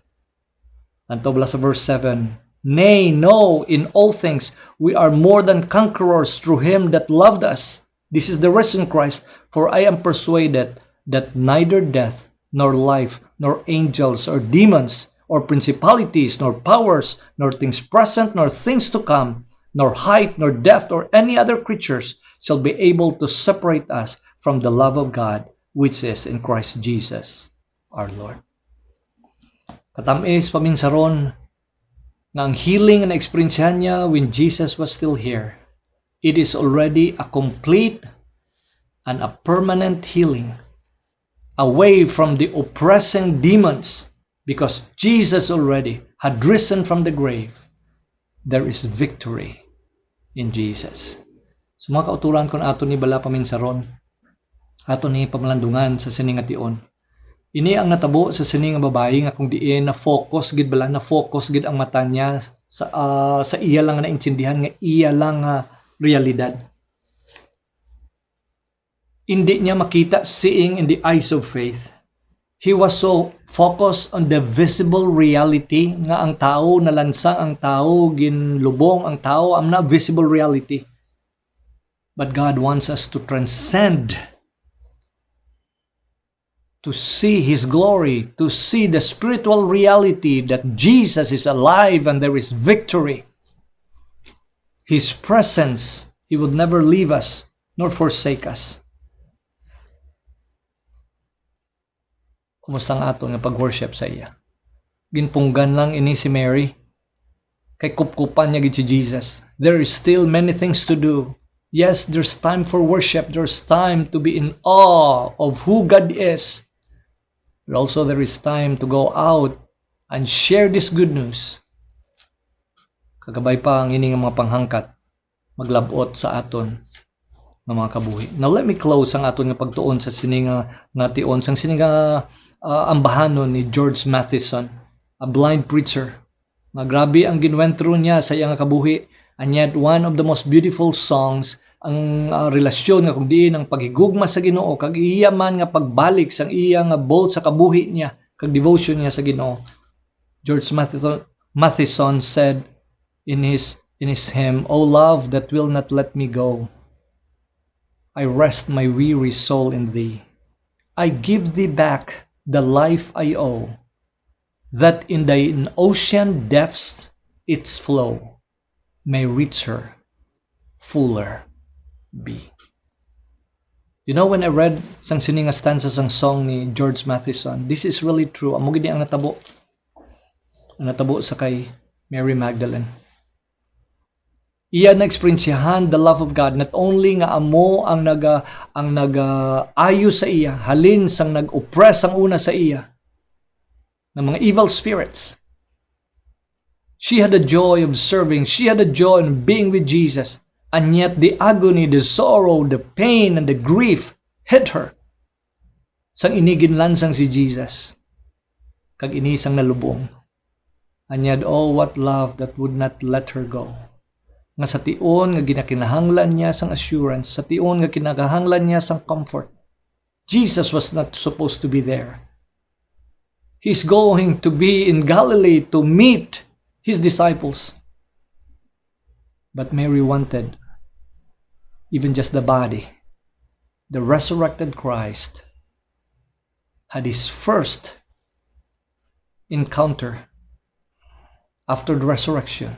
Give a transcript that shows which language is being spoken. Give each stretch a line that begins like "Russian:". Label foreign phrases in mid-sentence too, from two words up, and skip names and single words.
English: And to sa verse 7, Nay, no, in all things we are more than conquerors through him that loved us. This is the risen Christ, for I am persuaded that neither death, nor life, nor angels, or demons, or principalities, nor powers, nor things present, nor things to come, nor height, nor depth, or any other creatures shall be able to separate us from the love of God, which is in Christ Jesus our Lord.
Hiligaynon: Katamis paminsaron nga ang healing na experiencehan niya
English: when Jesus was still here, it is already a complete and a permanent healing away from the oppressing demons because Jesus already had risen from the grave. There is victory in Jesus.
Hiligaynon: So mga kauturan ko na ato ni bala paminsaron, ato ni pamalandungan sa sining nga tion. Ini ang natabo sa sining nga babae nga kung diin na focus gid bala, na focus gid ang mata niya sa iya lang nga naintindihan nga iya lang nga realidad. Hindi niya makita
English: seeing in the eyes of faith. He was so focused on the visible reality
Hiligaynon: nga ang tao nalansang, ang tao ginlubong, ang tao ang na
English: visible reality. But God wants us to transcend, to see His glory, to see the spiritual reality that Jesus is alive and there is victory. His presence, He would never leave us nor forsake us.
Hiligaynon: Kumusta ang ato nga pag-worship sa iya? Ginpunggan lang ini si Mary. Kay kupkupan niya gid si Jesus.
English: There is still many things to do. Yes, there's time for worship. There's time to be in awe of who God is. But also there is time to go out and share this good news.
Hiligaynon: Kagabay pa ang ini nga mga panghangkat maglabot sa aton ng mga kabuhi.
English: Now let me close
Hiligaynon: ang aton nga pagtuon sa sining nga tion sang sining ambahanon ni George Matheson,
English: a blind preacher.
Hiligaynon: Grabe ang ginwentro niya sa iyang kabuhi,
English: and yet one of the most beautiful songs
Hiligaynon: ang relasyon nga kung diin ang paghigugma sa Ginoo kag iya man nga pagbalik sang iya nga bolt sa kabuhi niya kag devotion niya sa Ginoo.
English: George Matheson said in his hymn, "O love that will not let me go, I rest my weary soul in thee. I give thee back the life I owe, that in thine ocean depths its flow may richer, fuller be." You know, when I read
Hiligaynon: sang sining nga
English: stanza sang song ni George Matheson, this is really true.
Hiligaynon: Amo gid ang natabo. Ang natabo sa kay Mary Magdalene. Iya na-experiencehan
English: the love of God, not only
Hiligaynon: nga amo ang ayo sa iya, halin sang nag-oppress ang una sa iya ng mga
English: evil spirits. She had the joy of serving, she had the joy of being with Jesus, and yet the agony, the sorrow, the pain, and the grief hit her.
Hiligaynon: Sang iniginlansang si Jesus, kag inisang nalubong.
English: And yet, oh, what love that would not let her go.
Hiligaynon: Nga sa tion nga ginakinahanglan niya sang assurance, sa tion nga kinakahanglan niya sang comfort.
English: Jesus was not supposed to be there. He's going to be in Galilee to meet His disciples. But Mary wanted even just the body. The resurrected Christ had His first encounter after the resurrection.